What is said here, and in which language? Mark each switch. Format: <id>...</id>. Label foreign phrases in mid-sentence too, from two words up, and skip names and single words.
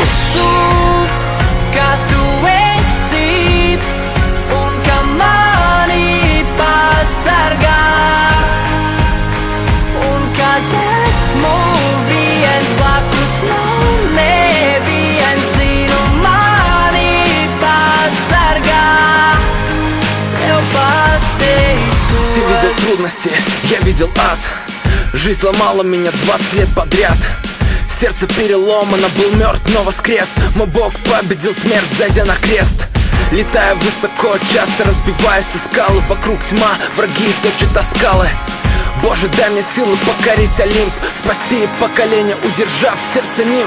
<lv>Es ticu, ka tu esi un ka mani pasargā. Un kad esmu viens blakus, nav neviens, zinu, mani pasargā. Tev pateicos.</lv> <ru>Ты видел трудности, я видел ад. Жизнь ломала меня 20 лет подряд. Сердце переломано, был мертв, но воскрес. Мой Бог победил смерть, зайдя на крест. Летая высоко, часто разбиваясь о скалы. Вокруг тьма, враги точат о скалы. Боже, дай мне силы покорить Олимп, спасти поколение, удержав сердце нимф.</ru>